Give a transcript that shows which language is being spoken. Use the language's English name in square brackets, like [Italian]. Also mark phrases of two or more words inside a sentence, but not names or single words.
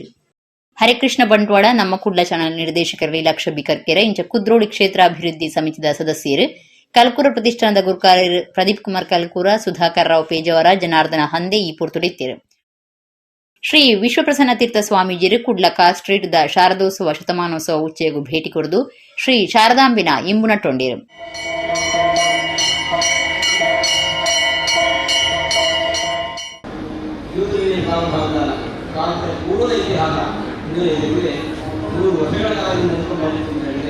[Tulu] ಹರಿಕೃಷ್ಣ ಬಂಟ್ವಾಳ ನಮ್ಮ ಕುಡ್ಲ ಚಾನಲ್ ನಿರ್ದೇಶಕರು ಲೀಲಾಕ್ಷ ಬಿಕರ್ಕೆರೆ ಇಂಚ ಕುದ್ರೋಡಿ ಕ್ಷೇತ್ರಾಭಿವೃದ್ಧಿ ಸಮಿತಿದ ಸದಸ್ಯರು ಕಲ್ಕೂರ ಪ್ರತಿಷ್ಠಾನದ ಗುರುಕಾರ್ಯರು ಪ್ರದೀಪ್ ಕುಮಾರ್ ಕಲ್ಕೂರ, ಸುಧಾಕರ್ ರಾವ್ ಪೇಜಾವರ, ಜನಾರ್ದನ ಹಂದೆ ಈ ಪುರ್ತುಡಿತ್ತಿರು. ಶ್ರೀ ವಿಶ್ವಪ್ರಸನ್ನ ತೀರ್ಥ ಸ್ವಾಮೀಜಿರು ಕುಡ್ಲ ಕಾರ್ ಸ್ಟ್ರೀಟ್ ದ ಶಾರದೋತ್ಸವ ಶತಮಾನೋತ್ಸವ ಉಚ್ಚೆಗೂ ಭೇಟಿ ಕೊಡದು ಶ್ರೀ ಶಾರದಾಂಬಿನ ಇಂಬುನಟ್ಟೊಂಡಿರು. [Kannada] ಪೂರ್ವದ ಇತಿಹಾಸ ಅಂದರೆ 100 ವರ್ಷಗಳ ಕಾಲ ನೆನೆದುಕೊಂಡು ಬಂದಿದೆ.